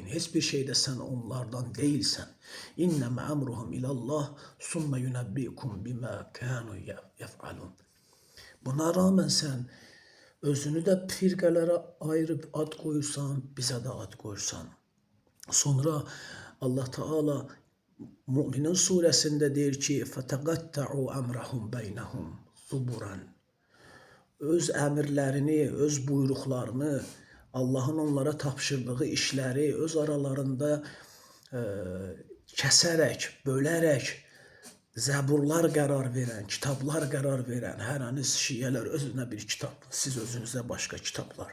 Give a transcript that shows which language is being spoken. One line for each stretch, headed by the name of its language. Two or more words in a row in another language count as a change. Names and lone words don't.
Azerbaijani: Heç bir şeydə sən onlardan deyilsən.
Arabic: إنما أمرهم إلى الله ثم ينبئهم بما كانوا يفعلون.
Azerbaijani: Buna rağmen sən özünü də firqələrə ayırıb ad qoyursan, bizə də ad qoyursan. Sonra Allah Teala Müminin surəsində deyir ki,
Arabic: فَتَقَتَّعُوا أَمْرَهُمْ بَيْنَهُمْ زُبُرًا.
Azerbaijani: Öz əmirlərini, öz buyruqlarını, Allahın onlara tapşırdığı işləri öz aralarında kəsərək, bölərək, zəburlar qərar verən, kitablar qərar verən, hərəniz şiələr özünə bir kitab, siz özünüzə başqa kitablar.